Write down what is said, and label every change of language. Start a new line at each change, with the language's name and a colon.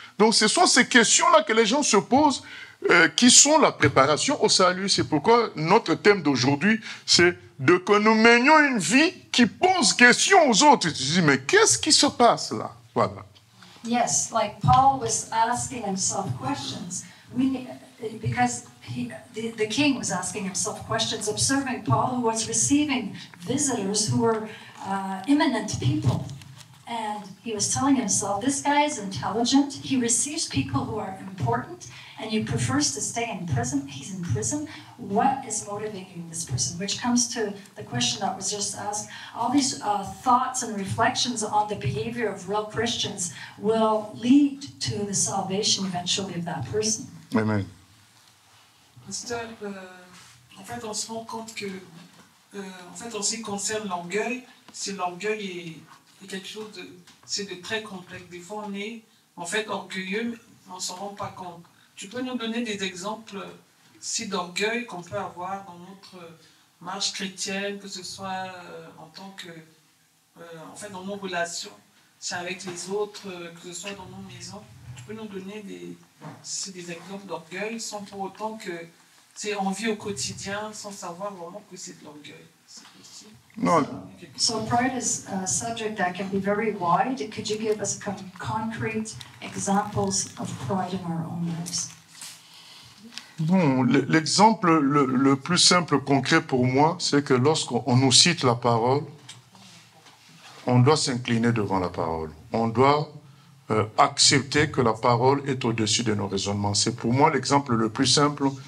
French: Donc, ce sont ces questions-là que les gens se posent, qui sont la préparation au salut. C'est pourquoi notre thème d'aujourd'hui, c'est de que nous menions une vie qui pose question aux autres. Tu te dis, mais qu'est-ce qui se passe là? Voilà.
English: Yes, like Paul was asking himself questions. Because the king was asking himself questions, observing Paul, who was receiving visitors who were eminent people. And he was telling himself, this guy is intelligent, he receives people who are important, and he prefers to stay in prison. He's in prison. What is motivating this person? Which comes to the question that was just asked. All these thoughts and reflections on the behavior of real Christians will lead to the salvation eventually of that person. Amen.
French: Pasteur, en fait, on se rend compte que, en fait, en ce qui concerne l'orgueil, l'orgueil est quelque chose de très complexe. Des fois, on est en fait orgueilleux, mais on ne s'en rend pas compte. Tu peux nous donner des exemples d'orgueil qu'on peut avoir dans notre marche chrétienne, que ce soit en tant que, en fait, dans nos relations, avec les autres, que ce soit dans nos maisons. Tu peux nous donner des exemples d'orgueil sans pour autant que on vit au quotidien, sans savoir vraiment que c'est de l'orgueil. C'est possible? Non.
English: So pride is a subject that can be very wide. Could you give us concrete examples of pride in our own lives?
French: Bon, l'exemple le plus simple, concret pour moi, c'est que lorsqu'on nous cite la parole, on doit s'incliner devant la parole. On doit accepter que la parole est au-dessus de nos raisonnements. C'est pour moi l'exemple le plus simple.